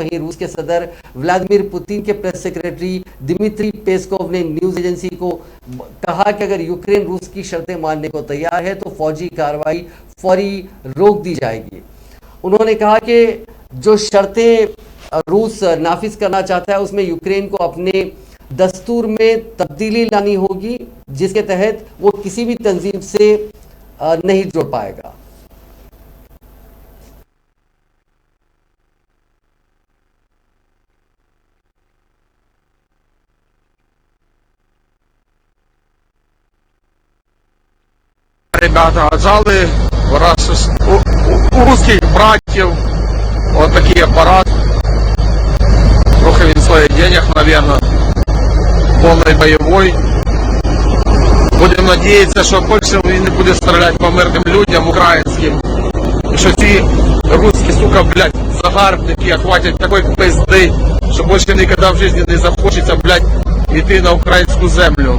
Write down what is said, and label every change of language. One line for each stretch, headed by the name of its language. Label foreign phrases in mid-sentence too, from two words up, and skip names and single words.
Urdu: وہیں روس کے صدر ولادیمیر پوتن کے
English: press secretary
Urdu: دمتری پیسکوف نے
English: news agency
Urdu: کو کہا کہ اگر یوکرین روس کی شرطیں ماننے کو تیار ہے تو فوجی کارروائی فوری روک دی جائے گی. انہوں نے کہا کہ جو شرطیں روس نافذ کرنا چاہتا ہے اس میں یوکرین کو اپنے دستور میں تبدیلی لانی ہوگی، جس کے تحت وہ کسی بھی تنظیم سے نہیں جڑ پائے گا.
Russian: Ребята отжали у русских братьев вот такие аппарат.
Ukrainian: Трохи він стоїть
Russian: денег, наверное, полный боевой.
Ukrainian: Будемо надіятися, що більше він не буде стріляти по мирним людям українським. І що ці русські, сука, блядь, загарбники охватять такої пизди, що більше ніколи в житті не захочеться, блядь, йти на українську землю.